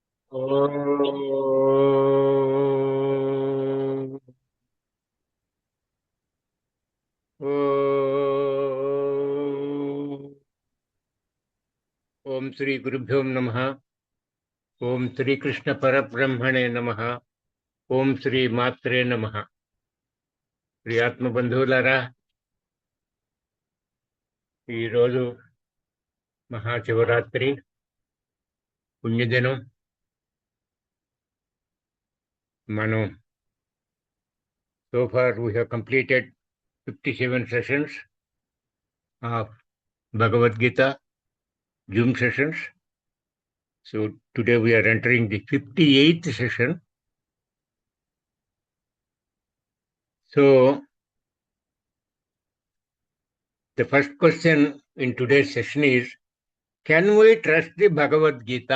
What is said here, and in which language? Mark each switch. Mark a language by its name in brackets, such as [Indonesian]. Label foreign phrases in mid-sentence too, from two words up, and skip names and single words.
[Sanskrit] ॐ ॐ श्री गुरुभ्यों नमः. ॐ श्री कृष्ण परब्रह्मणे नमः. ॐ श्री मात्रे नमः. [Telugu] ప్రియాత్మ బంధువులారా, ఈరోజు మహాశివరాత్రి పుణ్యదినం. [English] మనం so far we have completed 57 sessions of Bhagavad Gita Zoom sessions. So today we are entering the 58th session. So the first question in today's session is, can we trust the Bhagavad Gita?